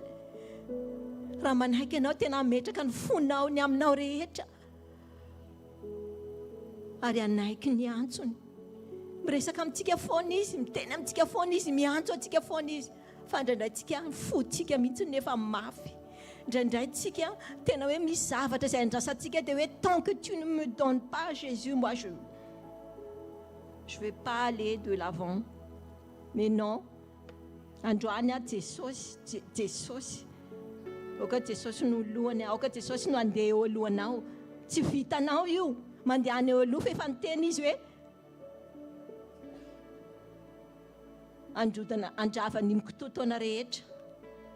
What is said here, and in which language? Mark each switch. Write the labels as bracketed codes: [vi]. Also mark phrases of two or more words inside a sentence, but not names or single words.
[mg] Raha manaiky ianao tena ametraka ny fonao ny aminao rehetra ary anaiky ny antsony. Miresaka amintsika foana izy, miteny amintsika foana izy, miantso antsika foana izy. Fa indraindray tsika fotsika mihitsy nefa mafy. Indraindray tsika tena hoe misy zavatra izay andrasantsika dia hoe [fr] tant que tu ne me donnes pas Jésus, moi je vais pas aller de l'avant. Mais non, [mg] androany Jesosy aoka Jesosy no lohany, aoka Jesosy no andeha eo alohanao. Tsy vitanao io mandehana eo aloha fa efa niteny izy hoe androdana andravany mikototoana rehetra.